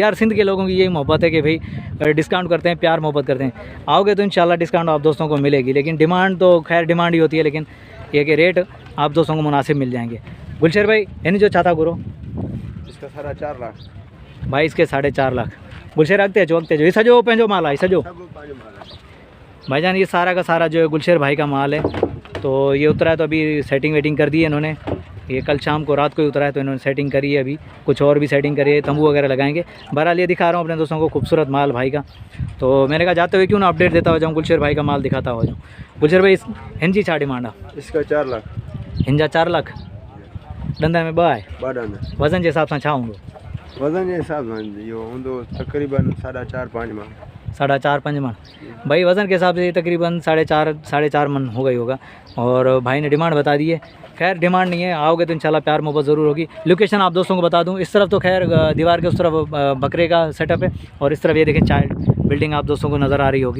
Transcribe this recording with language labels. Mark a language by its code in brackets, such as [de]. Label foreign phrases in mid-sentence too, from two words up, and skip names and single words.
[ur] یار سندھ کے لوگوں کی یہی محبت ہے کہ بھائی ڈسکاؤنٹ کرتے ہیں، پیار محبت کرتے ہیں. آؤ گے تو ان شاء اللہ ڈسکاؤنٹ آپ دوستوں کو ملے گی، لیکن ڈیمانڈ تو خیر ڈیمانڈ ہی ہوتی ہے، لیکن یہ کہ ریٹ آپ دوستوں کو مناسب مل جائیں گے. گل شیر بھائی یعنی جو چاہتا گرو, اس کا 4.5 لاکھ بھائی اس کے 4.5 لاکھ۔ گل شیر [sd] अगते जो ये सजो पंहिंजो माल आहे सजो [ur] بھائی جان، یہ سارا کا سارا جو ہے گل شیر بھائی کا مال ہے. تو یہ اترا ہے، تو ابھی سیٹنگ ویٹنگ کر دی ہے انہوں نے۔ یہ کل شام کو رات کو ہی اترا ہے، تو انہوں نے سیٹنگ کری ہے، ابھی کچھ اور بھی سیٹنگ کری ہے، تمبو وغیرہ لگائیں گے. بہرحال یہ دکھا رہا ہوں اپنے دوستوں کو خوبصورت مال بھائی کا۔ تو میں نے کہا جاتے ہوئے کیوں نہ اپڈیٹ دیتا ہو جاؤں، گل شیر بھائی کا مال دکھاتا ہو جاؤں. [sd] गुलशेर भाई हिंजी छा डिमांड आहे? [ur] اس کا 4 لاکھ [sd] हिंजा 4 लाख। डंदन में 2 आहे? [ur] 2 دانت. [sd] वज़न जे हिसाब सां छा हूंदो? वज़न जे हिसाब सां इहो हूंदो तक़रीबन 4.5 मन। 4.5 मन। [ur] بھائی وزن کے حساب سے تقریباً 4.5 من ہو گئی ہوگا. اور بھائی نے ڈیمانڈ بتا دی ہے۔ خیر ڈیمانڈ نہیں ہے، آؤ گے تو ان شاء اللہ پیار محبت ضرور ہوگی. لوکیشن آپ دوستوں کو بتا دوں، اس طرف تو خیر دیوار کے اس طرف بکرے کا سیٹ اپ ہے، اور اس طرف یہ دیکھیں چائلڈ بلڈنگ آپ دوستوں کو نظر آ رہی ہوگی.